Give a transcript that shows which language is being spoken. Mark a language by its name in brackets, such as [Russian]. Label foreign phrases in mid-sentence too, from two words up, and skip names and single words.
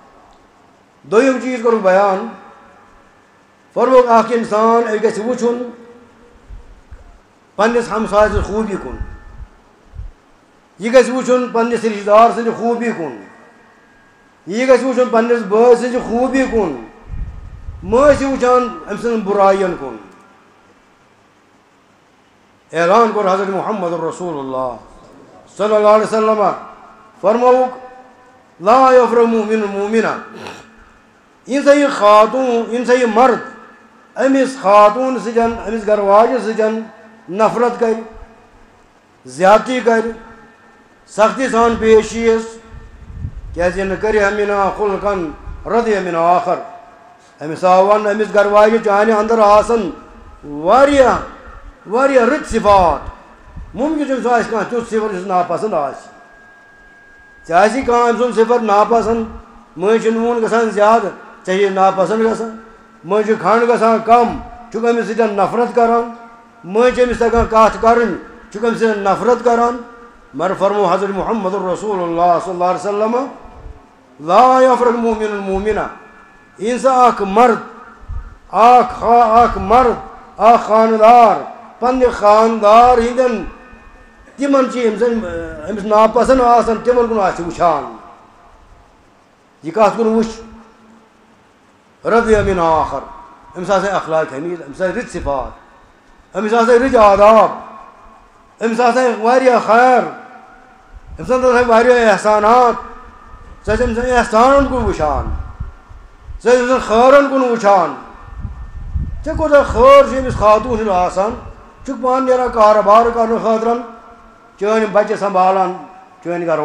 [Kashmiri] دوٚیِم چیٖز کوٚرُکھ بیان فرمووُکھ اکھ اِنسان أمِس گژھِ وٕچھُن پننِس ہمساے سٕنٛز خوٗبی کُن یہِ گژھِ وٕچھُن پننِس رِشتہٕ دار سٕنٛدِ خوٗبی کُن یہِ گژھِ وٕچھُن پننِس بٲے سٕنٛزِ خوٗبی کُن مہٕ ٲسِو وٕچھان أمۍ سٕنٛزن بُرایَن کُن اعلان کوٚر حضرت محمد رسول اللہ [Arabic] صلی اللہ علیہ وسلم [Kashmiri] فرمووُکھ [Arabic] لا یفرح مُؤمِنٌ مُؤمِنًا [Kashmiri] یہِ سا یہِ خاتوٗن یہِ سا یہِ مرد أمِس خاتوٗن سۭتۍ أمِس گرٕ واجہِ سۭتۍ نفرت کرِ زیادتی کرِ سختی سان پیش ییٖیَس کیازِ نہٕ کٔرِہا مِنا خُلقن [Arabic] رضیہ مِن آخر [Kashmiri] أمِس آو وَننہٕ أمِس گرٕ واجہِ چانہِ اندر آسن واریاہ واریاہ رٕتۍ صفات مُمکِن چھُ سُہ آسہِ کانٛہہ تیُتھ صفت یُس ناپسنٛد آسہِ ژےٚ آسی کانٛہہ أمۍ سُنٛد صفت ناپسنٛد مٔنٛزۍ چھُ نوٗن گژھان زیادٕ ژےٚ چھِ ناپسنٛد گژھان مٔنٛزۍ چھُ کھنٛڈ گژھان کم چھُکھ أمِس سۭتۍ نفرت کران مٔنٛزۍ چھِ أمِس تگان کتھ کرٕنۍ چھُکھ أمِس سۭتۍ نفرت کران مگر فرمو حضرت محمد رسول اللہ [Arabic] صلی اللہ علیہ وسلم لا یفرح مُؤمِنٌ مُؤمِنًا [Kashmiri] یہِ سا اکھ مرد اکھ خانٕدار پننہِ خانٛدار ہٕنٛدٮ۪ن تِمن چھِ یِم زن أمِس ناپسنٛد آسان تِمن کُن آسہِ وٕچھان یہِ کتھ کُن وٕچھ [Arabic] رضیہ مِن آخر [Kashmiri] أمس أخلاق حميد أمس رت صفات أمس رت آداب أمس واریاہ خیر أمس واریاہ احسانات أمس احسانن کُن وٕچھان أمس خٲرن کُن وٕچھان ژےٚ کوٗتاہ خٲر چھُ أمِس خاتوٗن سُنٛد آسان چھُکھ پانہٕ نیران کارٕبار کرنہٕ خٲطرٕ چٲنۍ بچہِ سنبھالان چٲنۍ گرٕ